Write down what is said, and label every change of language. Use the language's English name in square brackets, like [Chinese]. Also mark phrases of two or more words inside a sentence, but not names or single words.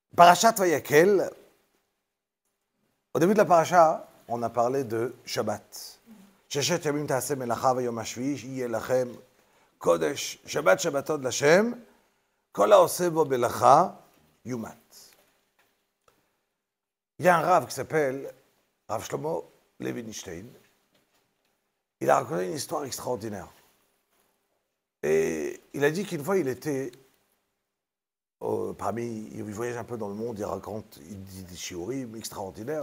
[French] Parashat Vayakel, au début de la paracha, on a parlé de Shabbat. [Hebrew] ששת ימים תעשה מלאכה וביום השביעי יהיה לכם קדש. שבת שבתון לה' כל העשה בו מלאכה יומת. [French] Il y a un Rav qui s'appelle Rav Shlomo Levinstein. Il a raconté une histoire extraordinaire. Et il a dit qu'une fois, il était il voyage un peu dans le monde, il raconte, il dit des shiurim extraordinaires.